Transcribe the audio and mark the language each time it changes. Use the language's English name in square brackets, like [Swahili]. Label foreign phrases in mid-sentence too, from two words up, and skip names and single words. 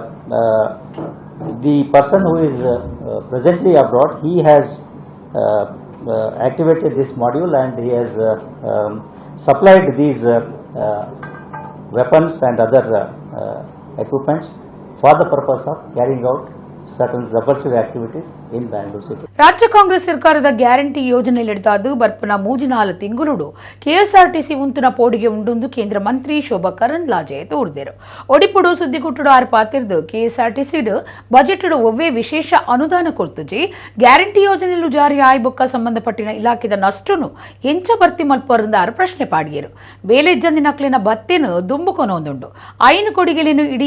[English] the person who is presently abroad, he has activated this module and he has supplied these weapons and other equipments for the purpose of carrying out certain subversive activities in Bangalore City. [Tulu] ರಾಜ್ಯ ಕಾಂಗ್ರೆಸ್ ಸರ್ಕಾರದ ಗ್ಯಾರಂಟಿ ಯೋಜನೆಯಲ್ಲಿಡ್ದಾದು ಬರ್ಪನ 3-4 ತಿಂಗಳು ಕೆಎಸ್ಆರ್ಟಿಸಿ ಉಂತುನ ಪೋಡಿಗೆ ಉಂಡುಂದು ಕೇಂದ್ರ ಮಂತ್ರಿ ಶೋಭಾ ಕರಂದ್ಲಾಜೆ ತೋರ್ದೇರು ಒಡಿಪುಡು ಸುದ್ದಿಗುಟ್ಟುಡು ಆರು ಪಾತಿರ್ದು ಕೆಎಸ್ಆರ್ಟಿಸಿಡು ಬಜೆಟ್ ಒವ್ವೇ ವಿಶೇಷ ಅನುದಾನ ಕೊರ್ತುಜಿ ಗ್ಯಾರಂಟಿ ಯೋಜನೆಯಲ್ಲೂ ಜಾರಿ ಆಯ್ಬೊಕ್ಕ ಸಂಬಂಧಪಟ್ಟಿನ ಇಲಾಖೆದ ನಷ್ಟುನು ಎಂಚ ಭರ್ತಿ ಮಲ್ಪರಿಂದ ಆರು ಪ್ರಶ್ನೆ ಪಾಡಿಯರು ಬೇಲೆಜ್ಜಂದಿ ನಕ್ಲಿನ ಬತ್ತೇನು ದುಂಬುಕೊನೊಂದುಂಡು ಐನು ಕೊಡಿಗೆಲೇನು ಇಡೀ